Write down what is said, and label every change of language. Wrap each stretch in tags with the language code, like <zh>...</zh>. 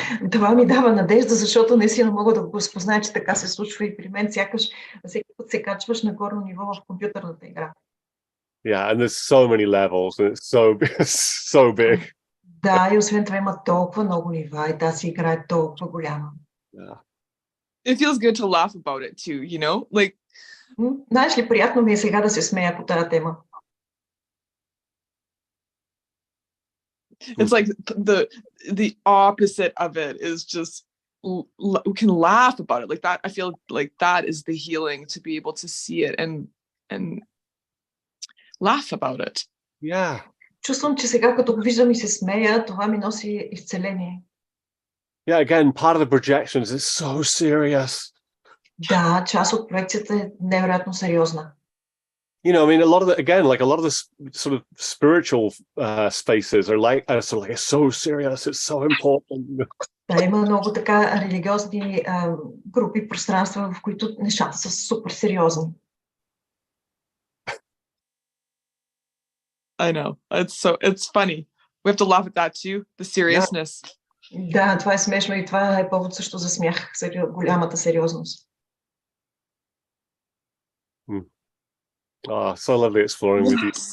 <bg>Това ми дава надежда, защото наистина мога да го спозная, че така се случва и при мен, сякаш всеки път се качваш на горно ниво в компютърната игра.</bg> <en>Yeah, and there's so many levels and it's so big.</en> <bg>Да, и освен това има толкова много нива и тази игра е толкова голяма.</bg> <en>Yeah. It feels good to laugh about it too, you know? Like,</en> <bg>знаеш ли, приятно ми е сега да се смея по тази тема.</bg> <en>It's like the opposite of it is just we can laugh about it like that. I feel like that is the healing, to be able to see it and laugh about it. Yeah.</en> <bg>Чувствам, че сега като го виждам и се смея, това ми носи изцеление.</bg> <en>Yeah, again, part of the projections is so serious.</en> <bg>Да, част от проекцията е невероятно сериозна.</bg> <en>You know, I mean, a lot of the sort of spiritual spaces are like, sort of like, it's so serious, it's so important.</en> <bg>Да, има много така религиозни групи, пространства, в които нещата са супер сериозни.</bg> <en>I know. It's funny. We have to laugh at that too, the seriousness.</en> <bg>Да, това е смешно и това е повод също за смях, голямата сериозност.</bg> <en>Oh, so lovely exploring with you.</en>